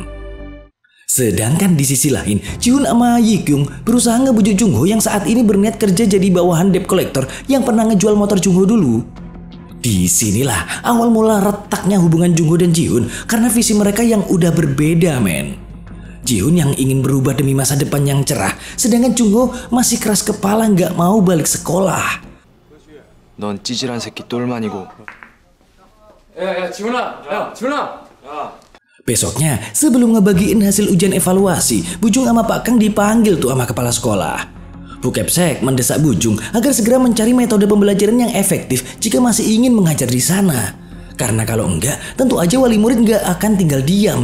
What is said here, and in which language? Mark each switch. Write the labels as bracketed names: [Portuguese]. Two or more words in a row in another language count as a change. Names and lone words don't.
[Indonesian] Sedangkan di sisi lain, Ji-hun sama Yi-kyung berusaha ngebujuk Jung-ho yang saat ini berniat kerja jadi bawahan [English] debt collector [Indonesian] yang pernah ngejual motor Jung-ho dulu. Disinilah awal mula retaknya hubungan Jung-ho dan Ji-hun karena visi mereka yang udah berbeda men. Ji-hun yang ingin berubah demi masa depan yang cerah, sedangkan Jung-ho masih keras kepala nggak mau balik sekolah. [Korean] 넌 찌질한 새끼 똘만이고. 야, 지훈아! 야, 지훈아! [Indonesian] Besoknya, sebelum ngebagiin hasil ujian evaluasi, Bujung sama Pak Kang dipanggil tuh sama kepala sekolah. Bu Kepsek mendesak Bujung agar segera mencari metode pembelajaran yang efektif jika masih ingin mengajar di sana. Karena kalau enggak, tentu aja wali murid enggak akan tinggal diam.